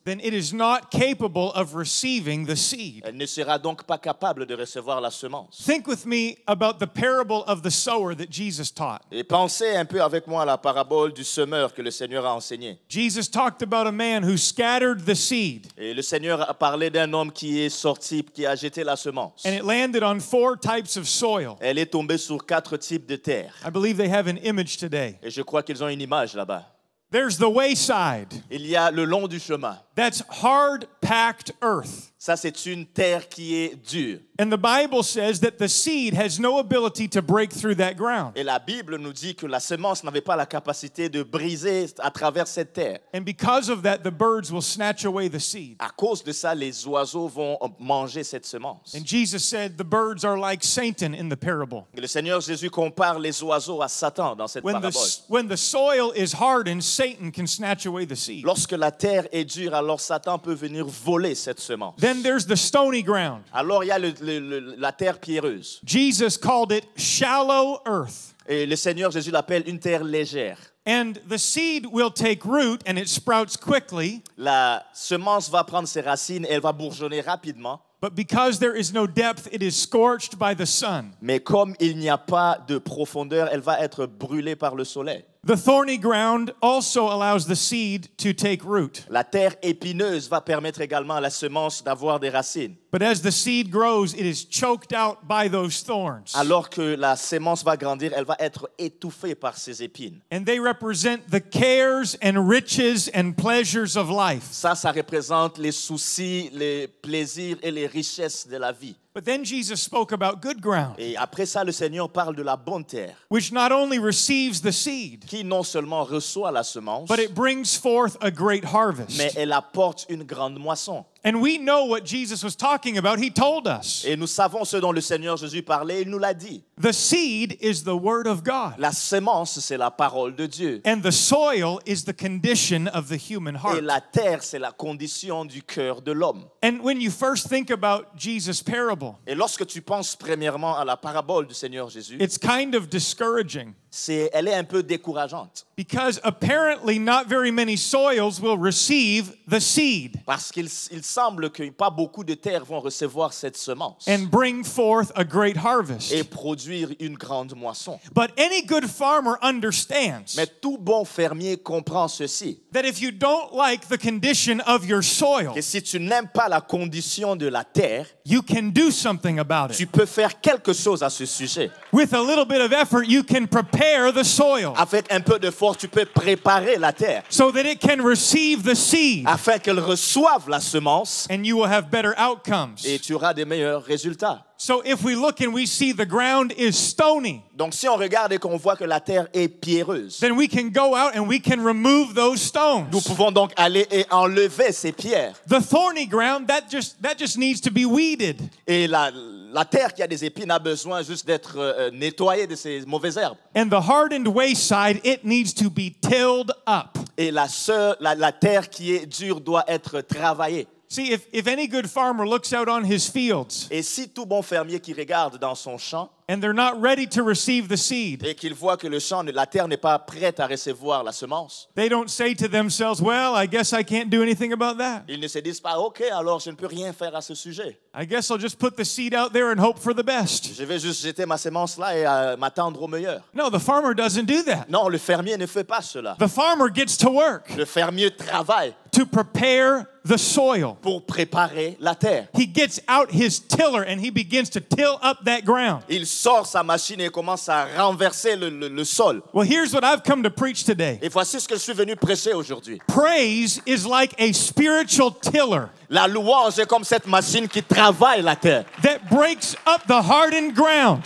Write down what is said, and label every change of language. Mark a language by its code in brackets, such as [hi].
[en] then it is not capable of receiving the seed. [fr] elle ne sera donc pas capable de recevoir la semence. [en] Think with me about the parable of the sower that Jesus taught. [fr] Et pensez un peu avec moi à la parabole du semeur que le Seigneur a enseignée. [en] Jesus talked about a man who scattered the seed, [fr] Et le Seigneur a parlé d'un homme qui est sorti, qui a jeté la semence. [en] and it landed on 4 types of soil. [fr] Elle est tombée sur 4 types de terre. [en] I believe they have an image today. [fr] Et je crois qu'ils ont une image là-bas. [en] There's the wayside. [fr] Il y a le long du chemin. [en] That's hard packed earth. [fr] Ça, c'est une terre qui est dure. [en] And the Bible says that the seed has no ability to break through that ground. [fr] Et la Bible nous dit que la semence n'avait pas la capacité de briser à travers cette terre. [en] And because of that, the birds will snatch away the seed. [fr] À cause de ça, les oiseaux vont manger cette semence. [en] And Jesus said the birds are like Satan in the parable. [fr] Et le Seigneur Jésus compare les oiseaux à Satan dans cette parabole. [en] When the soil is hardened, Satan can snatch away the seed. [fr] Lorsque la terre est dure, alors Satan peut venir voler cette semence. [en] Then there's the stony ground. [fr] Alors il y a la terre pierreuse. [en] Jesus called it shallow earth. [fr] Et le Seigneur Jésus l'appelle une terre légère. [en] And the seed will take root and it sprouts quickly. [fr] La semence va prendre ses racines et elle va bourgeonner rapidement. [en] But because there is no depth, it is scorched by the sun. [fr] Mais comme il n'y a pas de profondeur, elle va être brûlée par le soleil. [en] The thorny ground also allows the seed to take root. [fr] La terre épineuse va permettre également à la semence d'avoir des racines. [en] But as the seed grows, it is choked out by those thorns. [fr] Alors que la semence va grandir, elle va être étouffée par ces épines. [en] And they represent the cares and riches and pleasures of life. [fr] Ça représente les soucis, les plaisirs et les richesses de la vie. [en] But then Jesus spoke about good ground, [fr] Et après ça, le Seigneur parle de la bonne terre, [en] which not only receives the seed, [fr] qui non seulement reçoit la semence, [en] but it brings forth a great harvest. [fr] mais elle apporte une grande moisson. [en] And we know what Jesus was talking about. He told us. [fr] Et nous savons ce dont le Seigneur Jésus parlait, il nous l'a dit. [en] The seed is the word of God. [fr] La semence, c'est la parole de Dieu. [en] And the soil is the condition of the human [fr] Et [en] heart. [fr] la terre, c'est la condition du cœur de l'homme. [en] And when you first think about Jesus' parable, [fr] Et lorsque tu penses premièrement à la parabole du Seigneur Jésus, [en] it's kind of discouraging [fr] elle est un peu décourageante. [en] because apparently not very many soils will receive the seed [fr] Parce qu'il semble que pas beaucoup de terres vont recevoir cette semence [en] and bring forth a great harvest. [fr] et produire une grande moisson. [en] But any good farmer understands [fr] Mais tout bon fermier comprend ceci, [en] that if you don't like the condition of your soil, [fr] que si tu n'aimes pas la condition de la terre, [en] you can do something about [fr] tu [en] it. [fr] peux faire quelque chose à ce sujet. [en] With a little bit of effort, you can prepare the soil [fr] Avec un peu de force, tu peux préparer la terre [en] so that it can receive the seed, [fr] afin qu'elle reçoive la semence [en] and you will have better outcomes. [fr] et tu auras des meilleurs résultats. [en] So if we look and we see the ground is stony, [fr] Donc si on regarde et qu'on voit que la terre est pierreuse, [en] then we can go out and we can remove those stones. [fr] nous pouvons donc aller et enlever ces pierres. [en] The thorny ground, that just needs to be weeded. [fr] Et la terre qui a des épines a besoin juste d'être nettoyée de ces mauvaises herbes. [en] And the hardened wayside, it needs to be tilled up. [fr] Et la terre qui est dure doit être travaillée. [en] See, if any good farmer looks out on his fields [fr] Et si tout bon fermier qui regarde dans son champ [en] and they're not ready to receive the seed, [fr] et qu'il voit que la terre n'est pas prête à recevoir la semence, [en] they don't say to themselves, well, I guess I can't do anything about that. [fr] ils ne se disent pas, OK, alors je ne peux rien faire à ce sujet. [en] I guess I'll just put the seed out there and hope for the best. [fr] Je vais juste jeter ma semence là et m'attendre au meilleur. [en] No, the farmer doesn't do that. [fr] Non, le fermier ne fait pas cela. [en] The farmer gets to work [fr] Le fermier travaille [en] to prepare the soil. [fr] pour préparer la terre. [en] He gets out his tiller and he begins to till up that ground. [fr] Il sort sa machine et commence à renverser le sol. [en] Well, here's what I've come to preach today. [fr] Et voici ce que je suis venu prêcher aujourd'hui. [en] Praise is like a spiritual tiller [fr] La louange est comme cette machine qui travaille la terre, [en] that breaks up the hardened ground